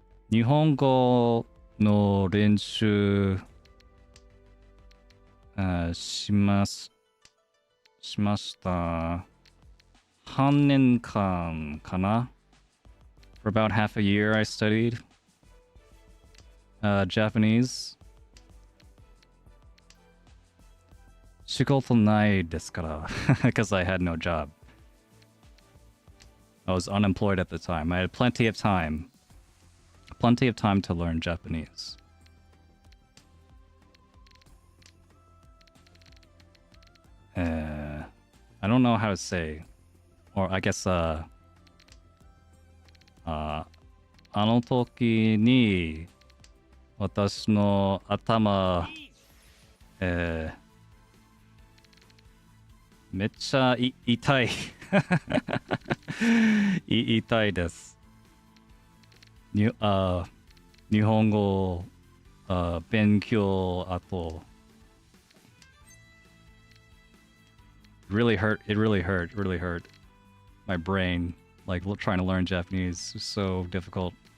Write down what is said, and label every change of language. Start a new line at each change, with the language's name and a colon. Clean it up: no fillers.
Japanese: 日本語の練習しました。半年間かな
English: For about half a year I studied Japanese.
Japanese: 仕事ないですから
English: because I had no job. I was unemployed at the time. I had plenty of time to learn Japanese. I don't know how to say, or I guess
Japanese: あの時に私の頭めっちゃ痛い痛いです。日本語勉強後
English: really hurt. It really hurt my brain. Like trying to learn Japanese is so difficult.